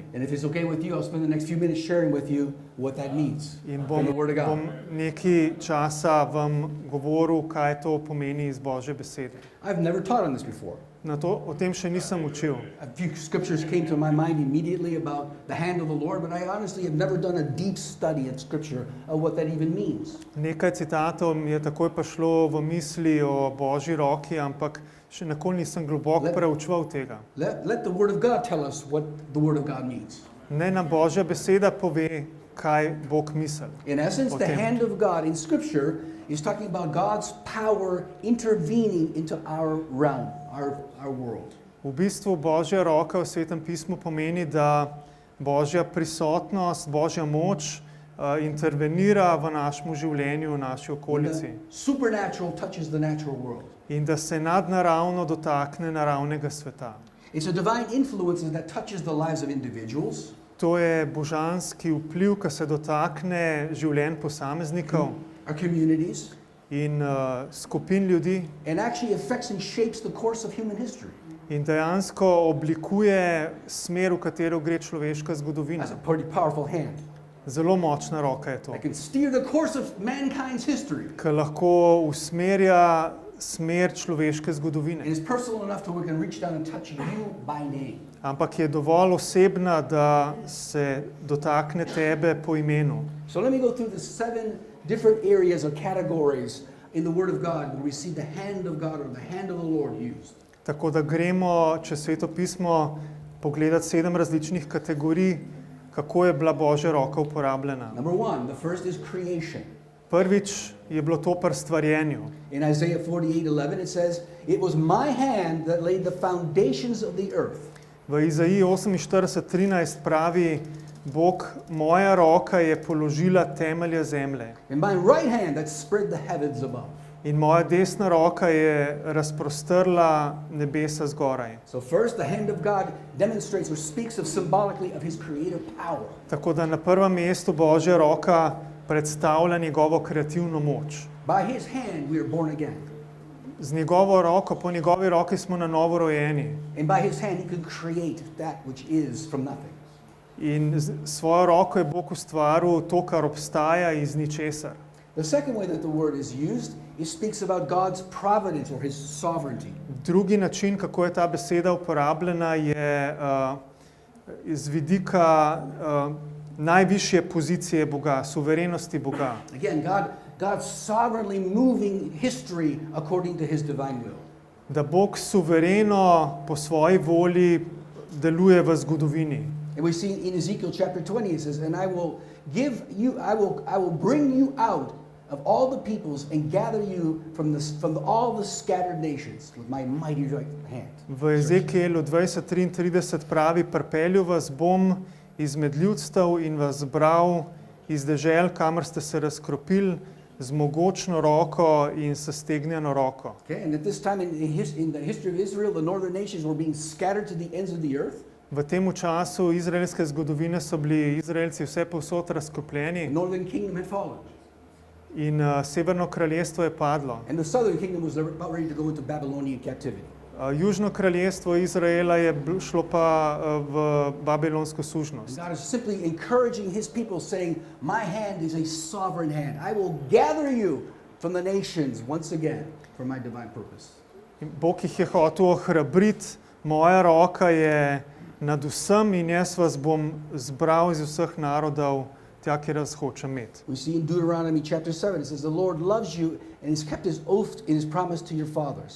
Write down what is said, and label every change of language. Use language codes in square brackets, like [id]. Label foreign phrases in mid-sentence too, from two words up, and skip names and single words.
[en] And if it's okay with you, I'll spend the next few minutes sharing with you what that means [sl] In [en] from the word of God. [sl] bom nekaj časa vam govoril, kaj to pomeni iz Božje besede. [en] I've never taught on this before. [sl] O tem še nisem učil. [en] A few scriptures came to my mind immediately about the hand of the Lord, but I honestly have never done a deep study of scripture of what that even means. [sl] Nekaj citatov mi je takoj prišlo v misli o Božji roki, ampak še nikoli nisem globoko preučeval tega. [en] Let the word of God tell us what the word of God means. [sl] Ne nam Božja beseda pove, kaj Bog misli. [en] In essence, the Okay. hand of God in scripture is talking about God's power intervening into our realm, our world. [sl] V bistvu Božja roka v Svetem pismu pomeni, da Božja prisotnost, Božja moč intervenira v našem življenju, v naši okolici. [en] The supernatural touches the natural world. [sl] In da se nadnaravno dotakne naravnega sveta. [en] It's a divine influence that touches the lives of individuals, [sl] To je božanski vpliv, ki se dotakne življenj posameznikov [en] our communities, [sl] in skupin ljudi [en] and actually affects and shapes the course of human history. [sl] in dejansko oblikuje smer, v katero gre človeška zgodovina. [en] That's a pretty powerful hand. [sl] Zelo močna roka je to, [en] That can steer the course of mankind's history. [sl] ki lahko usmerja smer človeške [en] And [sl] zgodovine. [en] it's personal enough to where we can reach down and touch you by name. [sl] Ampak je dovolj osebna, da se dotakne tebe po imenu. [en] So let me go through the 7 different areas or categories in the Word of God where we see the hand of God or the hand of the Lord used. [sl] Tako da gremo čez Sveto pismo pogledati 7 različnih kategorij, kako je bila Božja roka uporabljena. [en] Number 1, the first is creation. [sl] Prvič je bilo to pri stvarjenju. [en] In Isaiah 48:11 it says, "It was my hand that laid the foundations of the earth." [sl] V Izaiji 48:13 pravi, Bog, moja roka je položila temelje zemlje [en] And my right hand that spread the heavens above. [sl] in moja desna roka je razprostrla nebesa zgoraj. [en] So first, the hand of God demonstrates or speaks of symbolically of his creative power. [sl] Tako da na prvem mestu Božja roka predstavlja njegovo kreativno moč. [en] By his hand we are born again. [sl] Z njegovo roko, po njegovi roki smo na novo rojeni. [en] And by his hand he could create that which is from nothing. [sl] In svojo roko je Bog ustvaril to, kar obstaja iz ničesar. [en] The second way that the word is used, it speaks about God's providence or his sovereignty. [sl] Drugi način, kako je ta beseda uporabljena, je iz vidika najvišje pozicije Boga, suverenosti Boga. [en] Again, God's sovereignly moving history according to his divine will. [sl] Da Bog suvereno po svoji volji deluje v zgodovini. [en] And we see in Ezekiel chapter 20 it says, and I will bring you out of all the peoples and gather you from all the scattered nations with my mighty right hand. [sl] V Ezekielu 20:33 pravi, pripelju vas bom izmed ljudstev in vas zbral iz dežel, kamor ste se razkropili, z mogočno roko in s stegnjeno roko. [en] Okay, and at this time in the history of Israel, the northern nations were being scattered to the ends of the earth. [sl] V tem času izraelske zgodovine so bili Izraelci vse povsod razkropljeni. [en] The northern kingdom had fallen. [sl] In severno kraljestvo je padlo. [en] And the southern kingdom was about ready to go into Babylonian captivity. [sl] Južno kraljestvo Izraela je šlo pa v babilonsko sužnost. [en] God is simply encouraging his people, saying, my hand is a sovereign hand. I will gather you from the nations once again for my divine purpose. [sl] In Bog jih je hotel ohrabriti, moja roka je nad vsem in jaz vas bom zbral iz vseh narodov, tja, kjer vas hočem imeti. [en] We see in Deuteronomy chapter 7, it says, the Lord loves you and has kept his oath and his promise to your fathers.